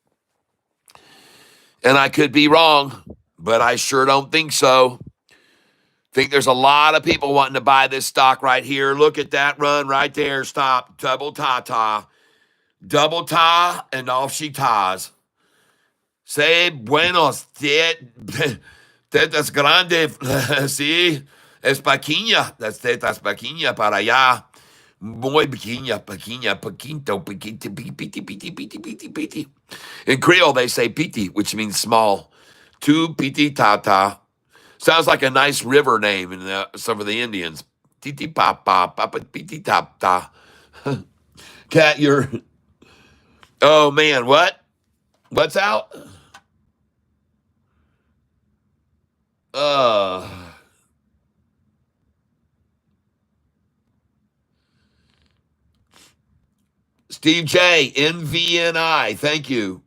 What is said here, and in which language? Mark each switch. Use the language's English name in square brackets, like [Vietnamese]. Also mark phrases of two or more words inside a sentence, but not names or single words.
[English] And I could be wrong, but I sure don't think so. Think there's a lot of people wanting to buy this stock right here. Look at that run right there. Stop. Double ta-ta. Double ta, and off she tas. [Spanish] Say buenos. Tetas grande. Sí. Es pequeña. That's tetas pequeña para allá. Muy pequeña, pequeña, pequito, pequiti, piti, piti, piti, piti, piti. [English] In Creole, they say piti, which means small. Tu piti tata. Sounds like a nice river name in some of the Indians. Titi papa, papa piti tata. Cat, you're... Oh, man, what? What's out? Steve J, NVNI, thank you.